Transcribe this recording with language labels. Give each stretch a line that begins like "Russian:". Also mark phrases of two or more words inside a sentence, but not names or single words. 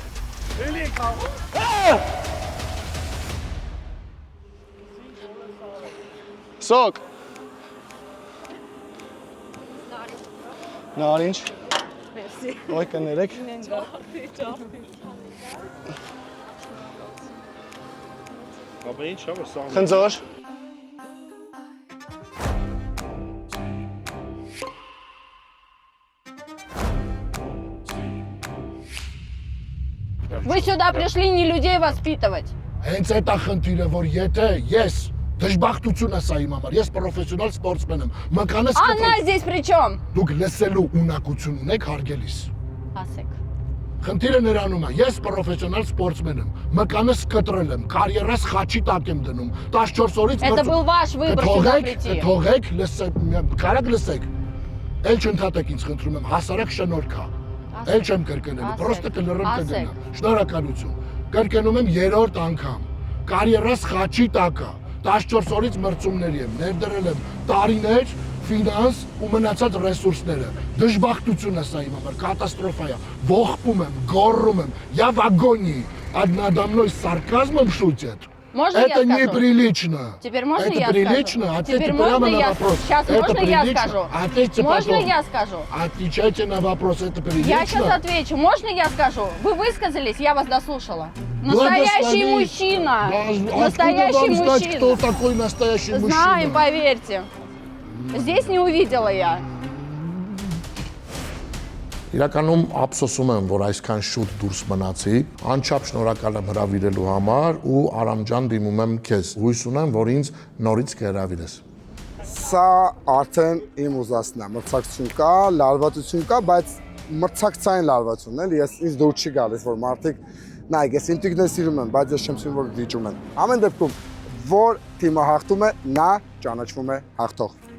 Armenian: Սոկ։ Նարինջ։ Ոյ կներեք։ Խնձոր։
Russian: Вы сюда пришли не людей воспитывать.
Armenian: Հենց այդ է խնդիրը, որ եթե ես դժբախտություն է սա իմ համար, ես պրոֆեսիոնալ սպորտսմեն եմ, մկանս
Russian: Она здесь при чем?
Armenian: Դուք լսելու ունակություն ունեք հարգելիս։ Ասեք։ Խնդիրը նրանում է, ես պրոֆեսիոնալ սպորտսմեն եմ, մկանս կտրել եմ, կարիերաս խաչի տակ եմ դնում, 14 օրից
Russian: Это был ваш выбор сюда прийти.
Armenian: Թողեք, կարակ լսեք, էլ չընդհատեք ինձ խնդրում եմ, հասարակ շնորհք է, էլ չեմ կրկնելու, պրոստը կլռեմ կգնամ, շնորհակալություն, կրկնում եմ երրորդ անգամ, կարիերաս խաչի տակ է, 14 օրից մրցումների եմ, ներդրել եմ տարիներ, ֆինանս ու մնացած ռեսուրսները, դժբախտություն է սա իմ համար, կատաստրոֆա է, ողբում եմ, գոռում եմ,
Russian: я в агонии, надо мной сарказмом шутят. Можно Это я скажу? неприлично. Теперь можно Это я прилично? скажу? Ответьте Теперь прямо можно на я вопрос. Сейчас Это можно я прилично? скажу? Ответьте Можно потом. я скажу? Отвечайте на вопрос, это прилично? Я сейчас отвечу. Можно я скажу? Вы высказались, я вас дослушала. Настоящий Благослови. мужчина. Откуда Настоящий вам знать, мужчина. кто такой настоящий мужчина? Знаем, поверьте. Здесь не увидела я.
Armenian: Իրականում ափսոսում եմ, որ այսքան շուտ դուրս մնացի։ Անչափ շնորհակալ եմ հրավիրելու համար ու Արամ ջան դիմում եմ քեզ։ Հույս ունեմ, որ ինձ նորից կհրավիրես։ Սա արդեն իմ ուզածն է, մրցակցություն կա, լարվածություն կա, բայց մրցակցային լարվածությունն էլ ինձ դուր չի գալիս, որ մարդիկ նայեք, ես ինտիգրներ սիրում եմ, բայց ես չեմ սիրում, որ վիճում են։ Ամեն դեպքում, որ թիմը հաղթում է, նա ճանաչվում է հաղթող։